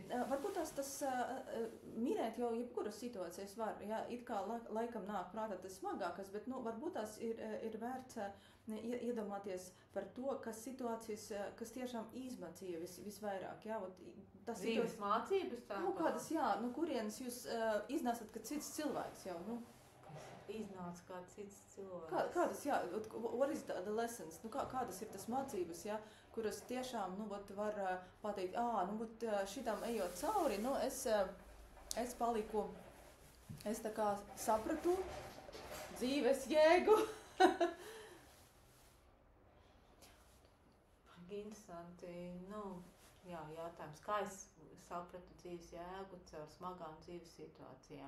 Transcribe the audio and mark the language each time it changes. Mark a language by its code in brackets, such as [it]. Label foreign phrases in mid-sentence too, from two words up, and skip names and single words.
[lv] Varbūt tas minēt jau jebkuras situācijas var, jā, it kā laikam nāk prātā tas smagākas, bet, varbūt tās ir vērts iedomāties par to, kas situācijas, kas tiešām izmācīja visvairāk, jā, dzīves mācības tā? Kādas, jā, kurienes jūs iznāsat, ka cits cilvēks jau, Iznāca kā cits cilvēks. Kādas, jā, [en] what is the lessons? [lv] Kādas ir tas mācības, jā, kuras tiešām, var pateikt, šitam ejot cauri, es paliku, es tā kā sapratu dzīves jēgu. Interesanti, jā, jautājums, kā es sapratu dzīves jēgu caur smagām dzīves situācijām?